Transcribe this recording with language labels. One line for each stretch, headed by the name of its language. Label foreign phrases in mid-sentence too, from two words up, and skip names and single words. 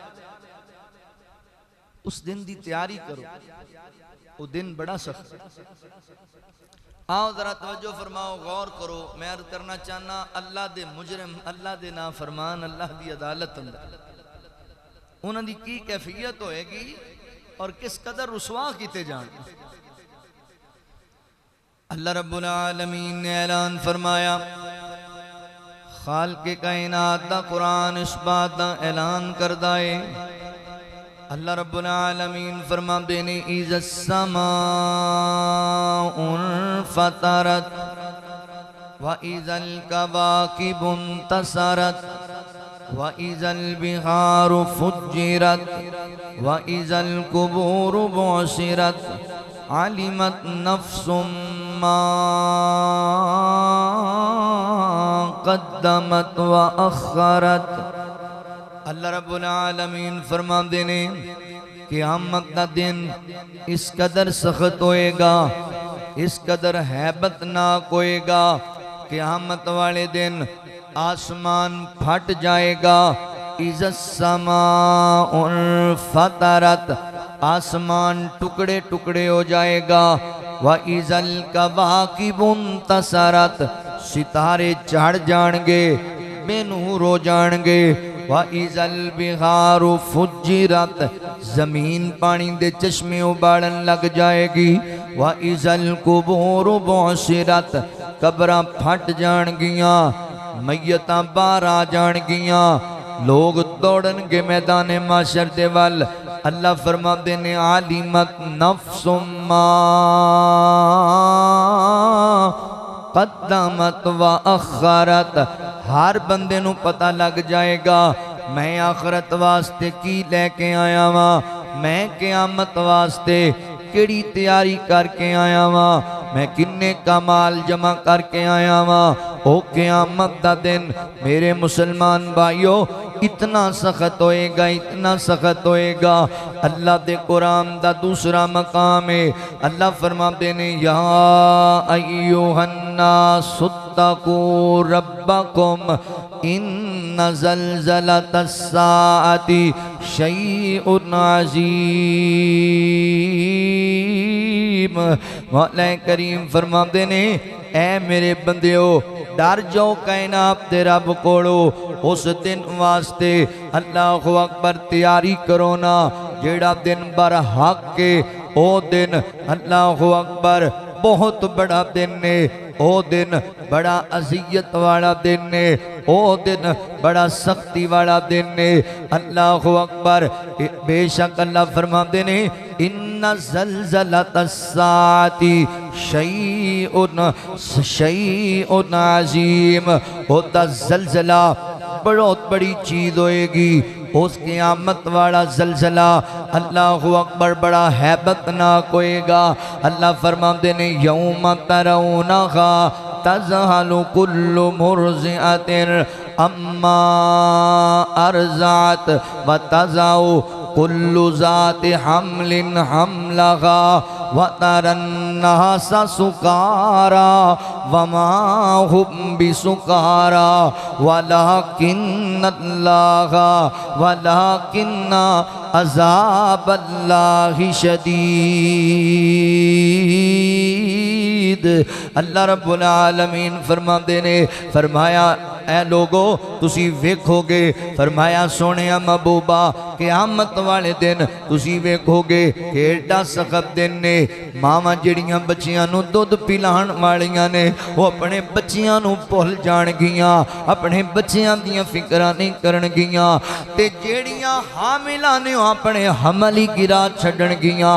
Punjabi: اوس دن دی تیاری کرو، او دن بڑا سخت. آؤ ذرا توجہ فرماؤ، غور کرو. میں عرض کرنا چاہنا اللہ دے مجرم، اللہ دے نافرمان اللہ دی عدالت اندر اوہناں دی کی کیفیت ہووے گی اور کس قدر رسوا کیتے جان گے. اللہ رب العالمین نے اعلان فرمایا، خالقِ کائنات دا قرآن اس بات دا اعلان کردا ہے. اللہ رب العالمین فرماتے نے,
Arabic: إذ سماء انفطرت وإذا الكواكب انتثرت وإذا البحار فجرت وإذا القبور بعثرت علمت نفس ما قدمت وأخرت.
Punjabi: اللہ رب العالمین فرماتے نے قیامت کا دن اس قدر سخت ہووے گا، اس قدر ہیبتناک ہووے گا. قیامت والے دن آسمان پھٹ جائے گا.
Arabic: إذ سماء انفطرت,
Punjabi: آسمان ٹکڑے ٹکڑے ہو جائے گا.
Arabic: وإذا الكواكب انتثرت,
Punjabi: ستارے چڑھ جان گے، بے نور ہو جان گے.
Arabic: وإذا البحار فجرت,
Punjabi: زمین پانی دے چشمے ابالن لگ جائے گی.
Arabic: وإذا القبور بعثرت,
Punjabi: قبراں پھٹ جانگیاں، میتاں باہر آ جانگیاں، لوک دوڑن گے میدان محشر دے ول. اللہ فرماتے نے,
Arabic: علمت نفس ما قدمت وأخرت,
Punjabi: ہر بندے نوں پتا لگ جائے گا میں آخرت واسطے کی لے کے آیا واں، میں قیامت واسطے کیہڑی تیاری کر کے آیا واں، میں کنے کا مال جمع کر کے آیا واں. او قیامت دا دن میرے مسلمان بھائیو اتنا سخت ہووے گا، اتنا سخت ہووے گا. اللہ دے قرآن دا دوسرا مقام ہے. اللہ فرماتے نے,
Arabic: يا أيها الناس اتقوا ربكم إن زلزلة الساعة شيء عظيم.
Punjabi: مولا کریم فرماتے نے، اے میرے بندیو ڈر جاؤ کائنات دے رب کولوں. اوس دن واسطے
Arabic: الله أكبر
Punjabi: تیاری کرو نا، جیہڑا دن برحق اے او دن
Arabic: الله أكبر
Punjabi: بہت وڈا دن نے. او دن بڑا اذیت والا دن نے، او دن بڑا سختی والا دن نے.
Arabic: الله أكبر,
Punjabi: بے شک اللہ فرماتے نے,
Arabic: إن زلزلة الساعة شيء عظيم.
Punjabi: ہوتا زلزلہ بہت بڑی چیز ہووے گی. اوس قیامت والا زلزلہ
Arabic: الله أكبر
Punjabi: بڑا ہیبتناک ہووے گا. اللہ فرماتے نے,
Arabic: يوم ترونها تذهل كل مرضعة عما أرضعت وتضع كل ذات حمل حملها وترى الناس سكارى وما هم بسكارى ولكن عذاب الله شديد۔ شديد.
Punjabi: اللہ رب العالمین فرماتے نے، فرمایا اے لوکو تسی ویکھو گے، فرمایا سوہنے محبوبا قیامت والے دن تسی ویکھو گے ایڈا سخت دن نے. ماواں جیہڑیاں بچیاں نوں دودھ پلاݨ والیاں نے او اپنے بچیاں نوں بھل جانگیاں، اپنے بچیاں دیاں فکراں نہیں کرن گیاں، تے جیہڑیاں حاملاں نے اپنے حمل ہی گرا چھڈݨگیاں.